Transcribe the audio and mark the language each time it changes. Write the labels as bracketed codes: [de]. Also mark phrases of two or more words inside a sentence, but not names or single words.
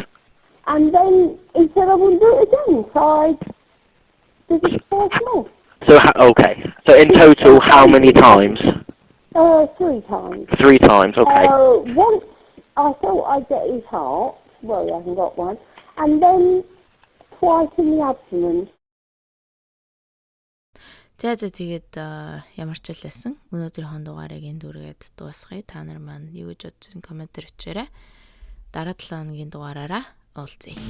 [en] And then he said I wouldn't do it again, so I did it twice more. So, okay. So, in total, how many times? 3 times. 3 times, okay. Once I thought I'd get his heart. Well, he hasn't got one. And then twice in the abdomen. [mn] За тэгээд ямар ч хэлсэн өнөөдрийн дугаарыг энэ дүргээд дуусгая. Та нар маань юу гэж бодож байгаа комментэр өчээрэй. Дараа 7 хоногийн дугаараараа уулзъя.